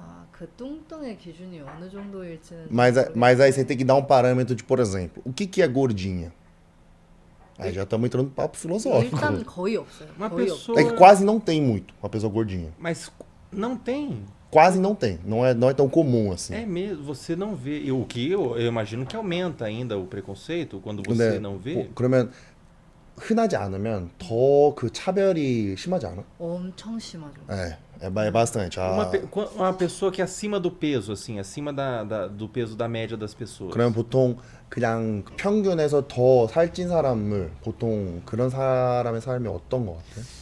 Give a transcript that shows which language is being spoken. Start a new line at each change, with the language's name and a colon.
Korean: 그 뚱뚱의 기준이 어느 정도일지는
Portuguese: Mas aí você tem que dar um parâmetro de, por exemplo, o que é gordinha? Aí já estamos entrando no papo filosófico.
Korean: 일단 거의 없어요.
Portuguese: Uma
Korean: 거의
Portuguese: pessoa... É que quase não tem muito uma pessoa gordinha. Mas não tem. Quase não tem. Não é tão comum assim. É mesmo, você não vê. E o que eu imagino que aumenta ainda o preconceito quando você não vê.
Korean: 그러면 흔하지 않으면 더 그 차별이 심하지 않아? 엄청 심하죠.
Portuguese: É bastante. Uma pessoa que é acima do peso, assim, acima do peso da média das pessoas.
Korean: 그러면 보통 그냥 평균에서 더 살찐 사람을 보통 그런 사람의 삶이 어떤 것 같아?